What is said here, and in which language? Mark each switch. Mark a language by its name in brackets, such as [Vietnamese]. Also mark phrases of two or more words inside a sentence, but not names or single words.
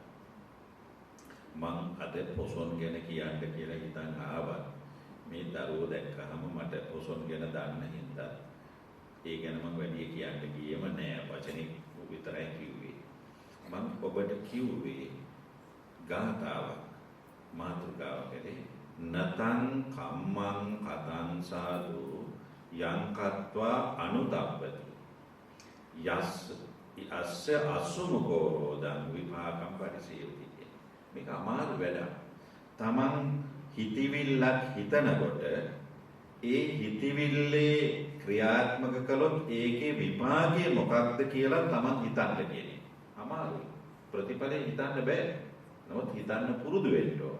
[Sinhala] මං අද පොසොන් ගැන කියන්න කියලා හිතන් ආවා. මේ දරුවෝ දැක්කහම මට පොසොන් ගැන දන්න හින්දා ඒ ගැන මම වැඩි කියන්න ගියේම නෑ. වචනේ විතරයි කිව්වේ. මම ඔබට කිව්වේ ගාථාවක් මාතෘකාවකදී [Pali] නතං කම්මං කතං සාදු යං කତ୍වා අනුතප්පති යස් අස්ස අසුමකෝ රෝදං විපාකම් පරිසේවති. [Sinhala] මේක අමාරු වැඩක්. තමන් හිතවිල්ලක් හිතනකොට ඒ හිතවිල්ලේ ක්‍රියාත්මක කළොත් ඒකේ විපාකය මොකක්ද කියලා තමන් හිතන්න කියන්නේ. අමාරුයි. ප්‍රතිඵලෙ හිතන්න බෑ. නමුත් හිතන්න පුරුදු වෙන්න ඕන.